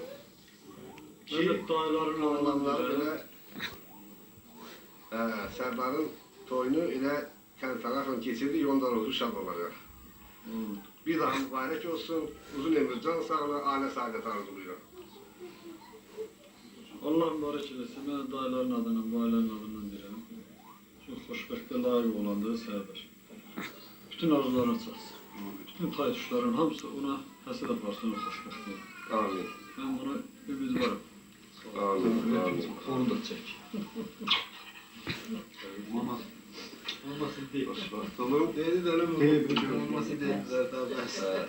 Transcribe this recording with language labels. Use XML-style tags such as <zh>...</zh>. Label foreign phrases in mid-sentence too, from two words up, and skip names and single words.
<az>Ki, dayıların oğlanlar elə Sərdarın toyunu elə kəntaraqla keçirdik, onda ruhu şad olacaq. Bir daha mübarək olsun, uzun ömür, can sağlığı, ailə saadət arzulayıram.</az> <tr>Allah mübarek eylesin. Ben dayıların adından, bu ailenin adından diyelim. Çok</tr> <az>xoşbəxtə layık olandır</az> <tr>Sərdar.</tr> <az>Bütün arzularını çatsın. Bütün taytuşların hamısı ona həsəd aparsın, xoşbəxtdir. Amin.</az> <tr>Ben buna ümid varım. Amin. Amin.</tr> <az>Onu da çək.</az> <tr>Olmasın değil. Tamam. Dedi de öyle mi? Olmasın değil. Zaten bas.</tr>